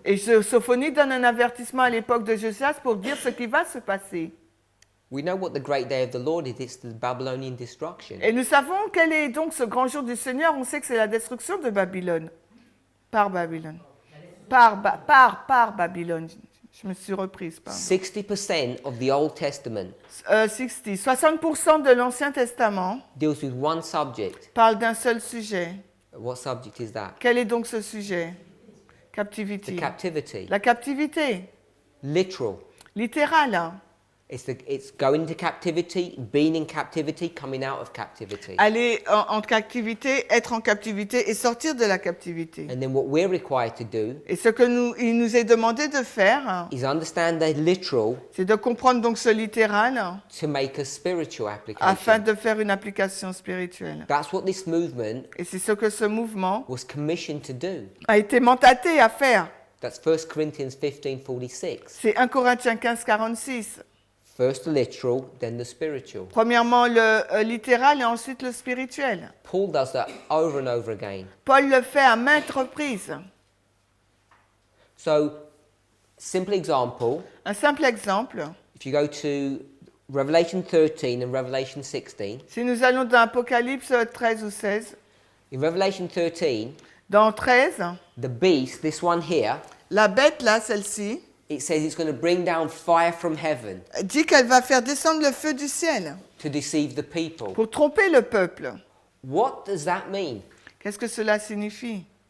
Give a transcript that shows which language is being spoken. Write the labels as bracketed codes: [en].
[fr] Et Sophonie donne un avertissement à l'époque de Josias pour dire ce qui va se passer. [en] We know what the great day of the Lord is. It's the Babylonian destruction. [fr] Et nous savons quel est donc ce grand jour du Seigneur. On sait que c'est la destruction de Babylone. Par Babylone. Par Babylone. Je me suis reprise. [en] 60% of the Old Testament [fr] 60% de l'Ancien Testament [en] deals with one subject. [fr] parle d'un seul sujet. [en] What subject is that? [fr] Quel est donc ce sujet? [en] The Captivity. captivity. [fr] La captivité. [en] Literal. [fr] Littérale. [en] It's going into captivity, being in captivity, coming out of captivity. [fr] Aller en captivité, être en captivité et sortir de la captivité. [en] And then what we're required to do [fr] Et ce que il nous est demandé de faire, [en] is understand the literal [fr] c'est de comprendre donc ce littéral [en] to make a spiritual [fr] afin [en] application. [fr] de faire une application spirituelle. [en] That's what this movement [fr] Et c'est ce que ce mouvement [en] was commissioned to do. [fr] a été mandaté à faire. [en] That's 1 Corinthians 15:46. [fr] C'est 1 Corinthiens 15, 46. [en] First the literal, then the spiritual. [fr] Premièrement le littéral et ensuite le spirituel. [en] Paul does that over and over again. [fr] Paul le fait à maintes reprises. [en] So, simple example, [fr] Un simple exemple, [en] if you go to Revelation 13 and Revelation 16, [fr] si nous allons dans Apocalypse 13 ou 16, [en] in Revelation 13, [fr] dans 13, [en] the beast, this one here, [fr] la bête là, celle-ci, [en] it says it's going to bring down fire from heaven [fr] dit qu'elle va faire descendre le feu du ciel [en] to deceive the people. [fr] pour tromper le peuple. [en] What does that mean, [fr] Qu'est-ce que cela signifie,